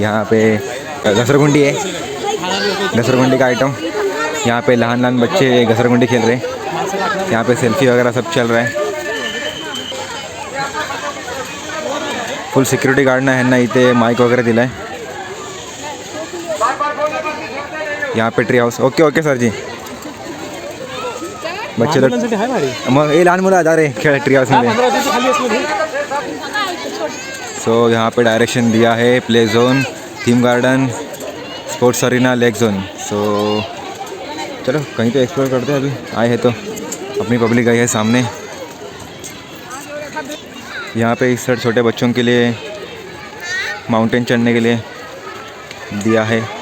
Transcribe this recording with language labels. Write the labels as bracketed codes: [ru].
[hi] यहाँ पे घसरगुंडी है, घसरगुंडी का आइटम. यहाँ पे लहान बच्चे घसरगुंडी खेल रहे हैं. यहाँ पे सेल्फी वगैरह सब चल रहा है. [mr] फुल सिक्युरिटी गार्ड ना ह्यांना इथे माईक वगैरे दिला आहे. [hi] यहाँ पे ट्री हाऊस. ओके सर जी. बच्चे लोग [mr] मग हे लहान मुलं जा रे खेळ ट्री हाऊसमध्ये. [hi] सो यहाँ पे डायरेक्शन दिया है play zone, theme garden, sports arena, lake zone. सो चलो कहीं तो एक्सप्लोर करते हैं. अभी आए हैं तो अपनी पब्लिक आई है सामने. यहाँ पे इस साइड छोटे बच्चों के लिए माउंटेन चढ़ने के लिए दिया है.